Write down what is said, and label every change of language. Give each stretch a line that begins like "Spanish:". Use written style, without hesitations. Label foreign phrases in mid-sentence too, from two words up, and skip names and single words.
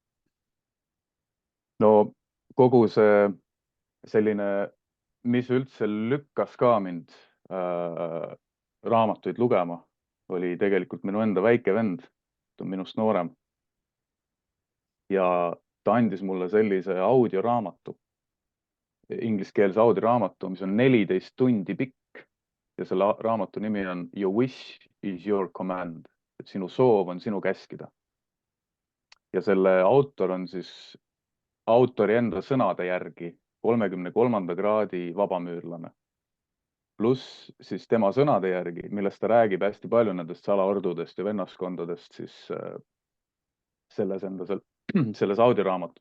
Estonian: No kogu see selline, mis üldse lükkas ka mind raamatuid lugema, oli tegelikult minu enda väike vend, ta on minust noorem. Ja ta andis mulle sellise audioraamatu, ingliskeelse audioraamatu, mis on 14 tundi pikk ja selle raamatu nimi on Your wish is your command, et sinu soov on sinu käskida. Ja selle autor on siis autori enda sõnade järgi 33. kraadi vabamüürlane. Pluss siis tema sõnade järgi, millest ta räägib hästi palju nendest salaordudest ja vennaskondadest siis selles audioraamatus.